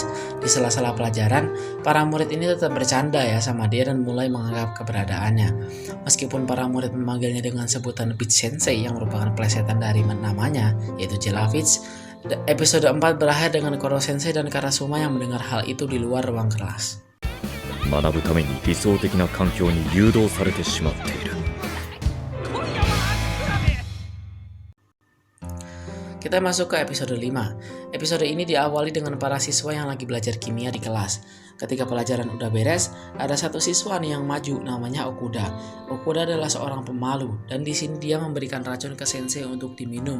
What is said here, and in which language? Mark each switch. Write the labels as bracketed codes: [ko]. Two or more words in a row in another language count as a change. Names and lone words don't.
[id] Di sela-sela pelajaran, para murid ini tetap bercanda ya sama dia dan mulai menganggap keberadaannya. Meskipun para murid memanggilnya dengan sebutan Beach Sensei yang merupakan plesetan dari namanya, yaitu Jelavich, episode 4 berakhir dengan Koro Sensei dan Karasuma yang mendengar hal itu di luar ruang kelas. [ja] 学ぶために理想的な環境に誘導されてしまっている。 [id] Kita masuk ke episode 5. Episode ini diawali dengan para siswa yang lagi belajar kimia di kelas. Ketika pelajaran udah beres, ada satu siswa nih yang maju, namanya Okuda. Okuda adalah seorang pemalu, dan di sini dia memberikan racun ke Sensei untuk diminum.